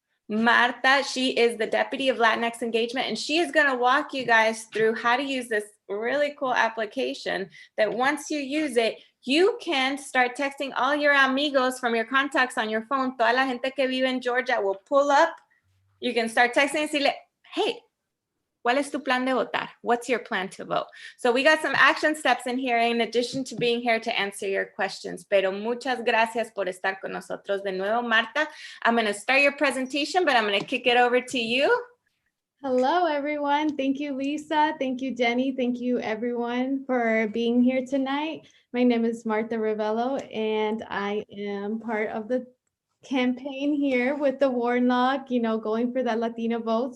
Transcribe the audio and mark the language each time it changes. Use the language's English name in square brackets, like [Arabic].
[English] Marta, she is the Deputy of Latinx Engagement, and she is going to walk you guys through how to use this really cool application that once you use it, you can start texting all your amigos from your contacts on your phone. [Spanish] Toda la gente que vive en Georgia [English] will pull up. You can start texting and say, hey, [Spanish] ¿cuál es tu plan de votar? [English] What's your plan to vote? So we got some action steps in here in addition to being here to answer your questions. [Spanish] Pero muchas gracias por estar con nosotros de nuevo, Marta. [English] I'm going to start your presentation, but I'm going to kick it over to you. Hello, everyone. Thank you, Lisa. Thank you, Jenny. Thank you, everyone, for being here tonight. My name is Marta Ravello, and I am part of the campaign here with the Warnock, going for that Latino vote.